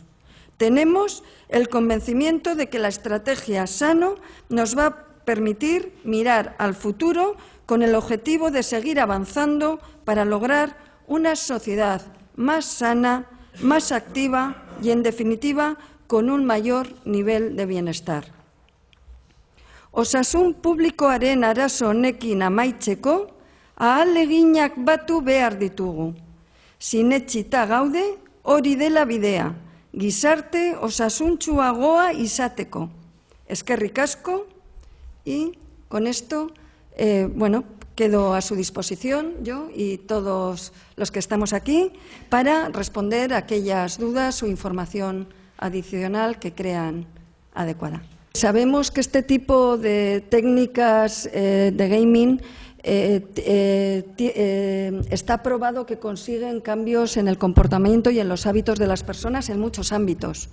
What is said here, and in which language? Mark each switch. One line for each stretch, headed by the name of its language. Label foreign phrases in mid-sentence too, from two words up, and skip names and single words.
Spanish: Tenemos el convencimiento de que la estrategia Sano nos va a permitir mirar al futuro con el objetivo de seguir avanzando para lograr una sociedad más sana, más activa y, en definitiva, con un mayor nivel de bienestar.
Basque: Osasun publikoaren arazo honekin amaitzeko, ahaleginak batu behar ditugu. Sinetsita gaude, hori dela bidea, gizarte osasuntsuagoa izateko. Eskerrik asko,
Spanish: y con esto, quedo a su disposición, yo y todos los que estamos aquí, para responder a aquellas dudas o información adicional que crean adecuada. Sabemos que este tipo de técnicas de gaming está probado que consiguen cambios en el comportamiento y en los hábitos de las personas en muchos ámbitos.